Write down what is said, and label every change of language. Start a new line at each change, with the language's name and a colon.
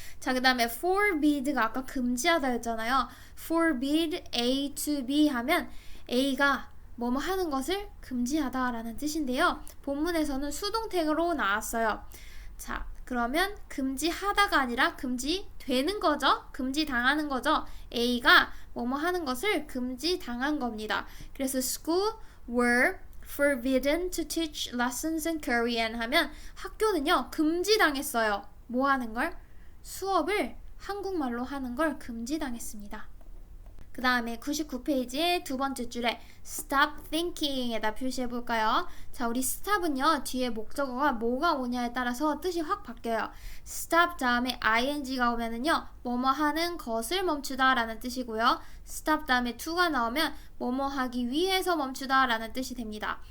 Korean: 자, 그 다음에 forbid가 아까 금지하다 했잖아요. forbid A to B 하면 A가 뭐뭐 하는 것을 금지하다 라는 뜻인데요. 본문에서는 수동태로 나왔어요. 자, 그러면 금지하다가 아니라 금지되는 거죠. 금지당하는 거죠. A가 뭐뭐 하는 것을 금지당한 겁니다. 그래서
English: school were forbidden to teach lessons in Korean
Korean: 하면 학교는요 금지당했어요. 뭐 하는 걸? 수업을 한국말로 하는 걸 금지당했습니다. 그 다음에 99페이지의 두 번째 줄에 stop thinking에다 표시해 볼까요? 자, 우리 stop은요 뒤에 목적어가 뭐가 오냐에 따라서 뜻이 확 바뀌어요. stop 다음에 ing가 오면은요 뭐뭐 하는 것을 멈추다 라는 뜻이고요. stop 다음에 to가 나오면 뭐뭐 하기 위해서 멈추다 라는 뜻이 됩니다.